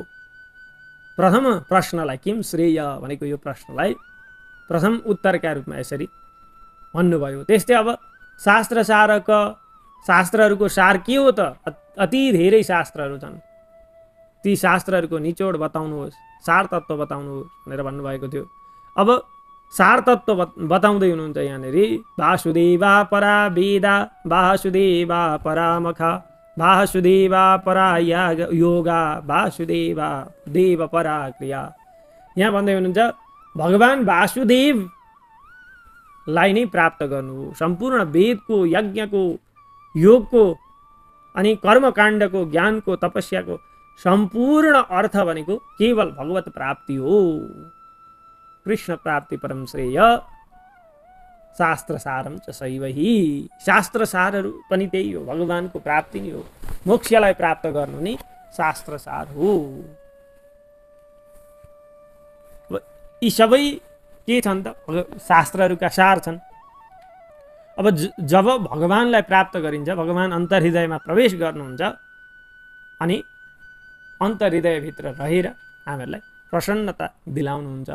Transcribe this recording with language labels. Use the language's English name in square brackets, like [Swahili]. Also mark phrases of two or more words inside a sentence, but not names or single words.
[Nepali] प्रथम प्रश्नलाई [Sanskrit] किम श्रेय [Nepali] भनेको यो प्रश्नलाई प्रथम उत्तरका रूपमा यसरी भन्नुभयो। त्यस्तै अब शास्त्रहरूको सार के हो त? अति धेरै शास्त्रहरू छन्, ती शास्त्रहरूको निचोड बताउनुहोस्, सार तत्त्व बताउनुहोस् भनेर भन्नुभएको थियो। अब सार तत्त्व बताउँदै हुनुहुन्छ यहाँनिर। [Sanskrit] वासुदेवा परा वेदा वासुदेवा परा मखा वासुदेवा परा योगा वासुदेवा देव परा क्रिया। [Nepali] यहाँ भन्दै हुनुहुन्छ भगवान् वासुदेवलाई नै प्राप्त गर्नु हो। सम्पूर्ण वेदको, यज्ञको, योगको अनि कर्मकाण्डको, ज्ञानको, तपस्याको सम्पूर्ण अर्थ भनेको केवल भगवत प्राप्ति हो। [Sanskrit] कृष्ण प्राप्ति परम श्रेय शास्त्र सारम च सैवही। [Nepali] शास्त्र सारहरू पनि त्यही हो, भगवानको प्राप्ति नै हो। मोक्षलाई प्राप्त गर्नु नै शास्त्र सार हो। यी सबै के छन् त? शास्त्रहरूका सार छन्। अब जब भगवानलाई प्राप्त गरिन्छ, भगवान अन्तर्हृदयमा प्रवेश गर्नुहुन्छ अनि अन्तर्हृदयभित्र रहेर हामीहरूलाई प्रसन्नता दिलाउनुहुन्छ।